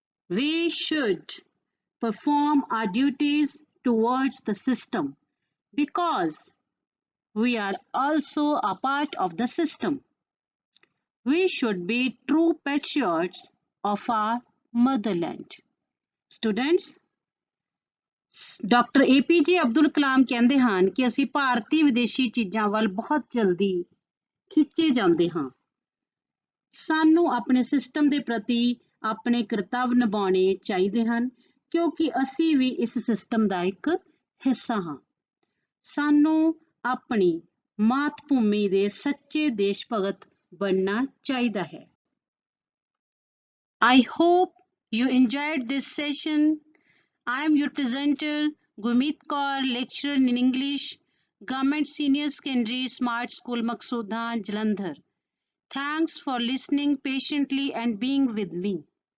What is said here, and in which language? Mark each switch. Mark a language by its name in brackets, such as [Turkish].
[English] We should perform our duties towards the system because we are also a part of the system. We should be true patriots of our motherland. Students, [Punjabi] doctor APJ Abdul Kalam ਕਹਿੰਦੇ ਹਨ ਕਿ ਅਸੀਂ ਭਾਰਤੀ ਵਿਦੇਸ਼ੀ ਚੀਜ਼ਾਂ ਵੱਲ ਬਹੁਤ ਜਲਦੀ ਖਿੱਚੇ ਜਾਂਦੇ ਹਾਂ। ਸਾਨੂੰ ਆਪਣੇ ਸਿਸਟਮ ਦੇ ਪ੍ਰਤੀ ਆਪਣੇ ਕਰਤੱਵ ਨਿਭਾਉਣੇ ਚਾਹੀਦੇ ਹਨ ਕਿਉਂਕਿ ਅਸੀਂ ਵੀ ਇਸ ਸਿਸਟਮ ਦਾ ਇੱਕ ਹਿੱਸਾ ਹਾਂ। ਸਾਨੂੰ ਆਪਣੀ ਮਾਤ ਭੂਮੀ ਦੇ ਸੱਚੇ ਦੇਸ਼ ਭਗਤ ਬਣਨਾ ਚਾਹੀਦਾ ਹੈ। [English] I hope you enjoyed this session. I am your presenter, Gurmeet Kaur, lecturer in English, Government Senior Secondary Smart School, Maqsooda, Jalandhar. Thanks for listening patiently and being with me.